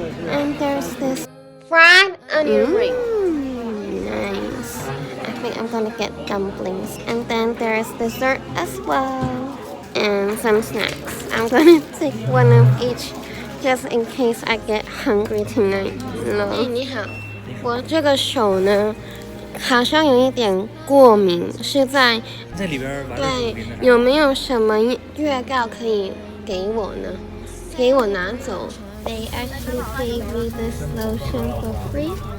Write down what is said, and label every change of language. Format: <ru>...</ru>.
<en>And there's this fried onion ring. Nice. I think I'm gonna get dumplings. And then there's dessert as well. And some snacks. I'm gonna take one of each just in case I get hungry tonight.</en> <zh>你好，我这个手呢好像有一点过敏，是在里边玩对，有没有什么预告可以给我呢？给我拿走。</zh> <en>They actually gave me this lotion for free.</en>